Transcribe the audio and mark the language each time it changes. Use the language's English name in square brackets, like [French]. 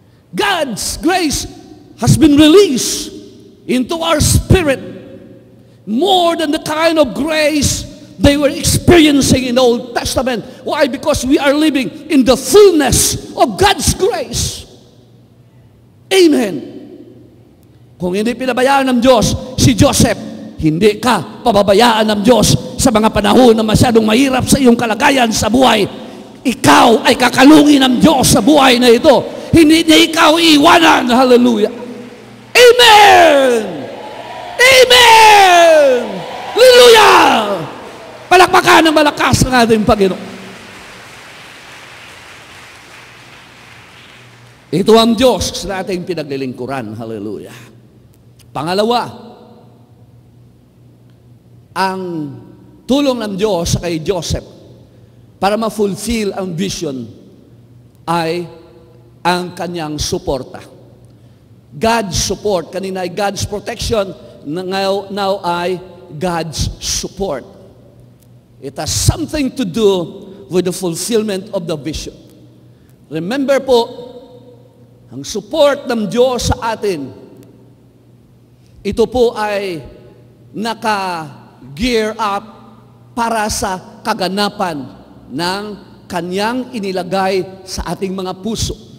[English] God's grace has been released into our spirit more than the kind of grace they were experiencing in the Old Testament. Why? Because we are living in the fullness of God's grace. Amen. [Filipino] Kung hindi pinabayaan ng Diyos si Joseph, hindi ka pababayaan ng Diyos sa mga panahon na masyadong mahirap sa iyong kalagayan sa buhay. Ikaw ay kakalungin ng Diyos sa buhay na ito. Hindi niya ikaw iiwanan. Hallelujah. Amen! Amen! Hallelujah! Palakpakan ng malakas ng ating Panginoon. Ito ang Diyos sa ating pinaglilingkuran. Hallelujah. Pangalawa, ang tulong ng Diyos sa kay Joseph para ma-fulfill ang vision ay ang kanyang suporta. [English] God's support. [Filipino] Kanina ay [English] God's protection. Now ay God's support. It has something to do with the fulfillment of the vision. [Filipino] Remember po, ang support ng Diyos sa atin, ito po ay naka-gear up para sa kaganapan ng kanyang inilagay sa ating mga puso.